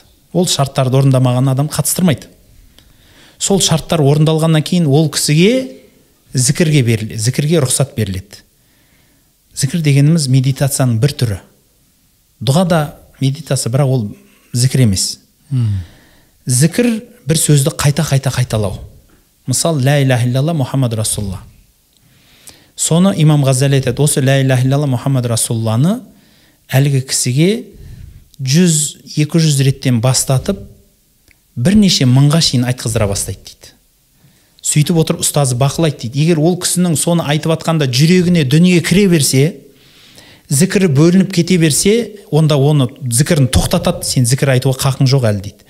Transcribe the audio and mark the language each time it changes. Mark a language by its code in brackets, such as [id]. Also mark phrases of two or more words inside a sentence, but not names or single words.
[kk] Ол шарттарды орындамаған адам қатыстырмайды. Сол шарттар орындалғаннан кейін ол кісіге зікірге рұқсат беріледі. Зікір дегеніміз медитацияның бір түрі. Дұға да медитация, бірақ ол зікір емес. Зікір бір сөзді қайта-қайта қайталау. Мысал, [ar] لا إله إلا الله محمد رسول الله. [kk] Соны имам Ғаззали айтады, осы [ar] لا إله إلا الله [kk] Мұхаммад Расулланы әлгі кісіге 100-200 реттен бастатып, бірнеше мыңға шейін айтқыздыра бастайды дейді. Сөйтіп отырып ұстазы бақылайды дейді. Егер ол кісінің соны айтып атқанда жүрегіне дүние кіре берсе, зікірі бөлініп кете берсе, онда оны зікірін тоқтатады, сен зікір айтуға қақың жоқ әлі дейді.